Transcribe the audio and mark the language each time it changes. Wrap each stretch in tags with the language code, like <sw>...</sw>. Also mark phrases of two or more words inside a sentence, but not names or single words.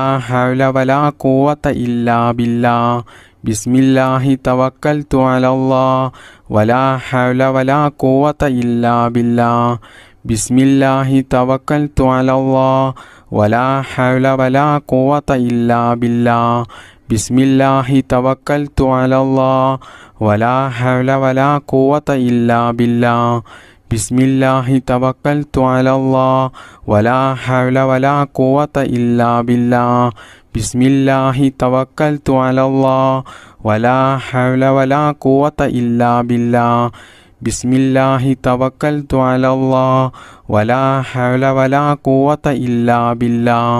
<ar>حول ولا قوة إلا بالله بسم الله توكلت على الله ولا حول ولا قوة إلا بالله بسم الله توكلت على الله ولا حول ولا قوة إلا بالله بسم الله توكلت على الله ولا حول ولا قوة إلا بالله بسم الله توكلت على الله ولا حول ولا قوة إلا بالله. بسم الله توكلت على الله ولا حول ولا قوة إلا بالله. بسم الله توكلت على الله ولا حول ولا قوة إلا بالله.</ar>